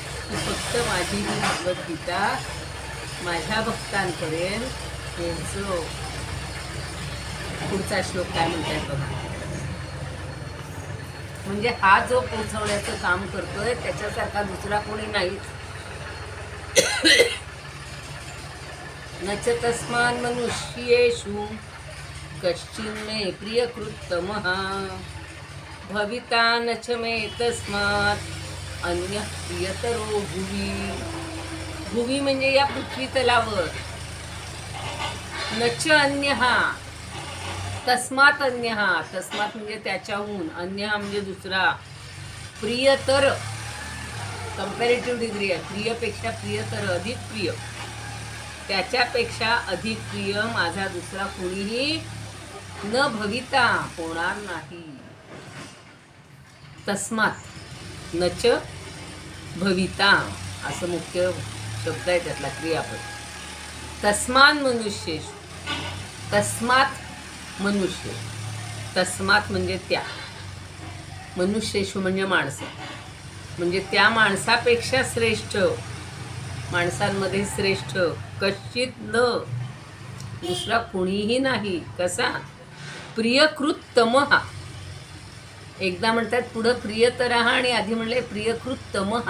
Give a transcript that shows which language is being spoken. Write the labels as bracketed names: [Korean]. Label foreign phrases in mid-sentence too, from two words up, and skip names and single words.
[Marathi] की फक्त माझी ही भगवद्गीता माझ्या भक्तांपर्यंत पोहोचव. पुढचा श्लोक काय म्हणतात बघा. म्हणजे हा जो पोहोचवण्याचं काम करतोय त्याच्यासारखा दुसरा कोणी नाहीच. [Sanskrit] नच तस्मान् मनुष्येषु कश्चिन्मे प्रियकृत्तमः भविता न च मे तस्मात् अन्यः प्रियतरो भुवि. [Marathi] भुवि म्हणजे या पृथ्वी तलावर. [Sanskrit] न च अन्यः तस्मात् अन्यः, [Marathi] तस्मात् म्हणजे त्याच्याहून, अन्यः म्हणजे दुसरा, प्रियतर [English] comparative degree [Marathi] आहे. प्रियपेक्षा प्रियतर, अधिक प्रिय, त्याच्यापेक्षा अधिक प्रिय माझा दुसरा कोणीही [Sanskrit] न भविता [Marathi] होणार नाही. [Sanskrit] तस्मात् न च भविता [Marathi] असं मुख्य शब्द आहे त्यातला क्रियापद. [Sanskrit] तस्मान् मनुष्येषु, तस्मात् मनुष्य, [Marathi] तस्मात् म्हणजे त्या, मनुष्येषु म्हणजे माणसं, म्हणजे त्या माणसापेक्षा श्रेष्ठ, माणसांमध्ये श्रेष्ठ [Sanskrit] कश्चित न, [Marathi] दुसरा कोणीही नाही. कसा? प्रियकृत्तमः. एकदा म्हणतात पुढं प्रियतरः आणि आधी म्हणले प्रियकृत्तमः.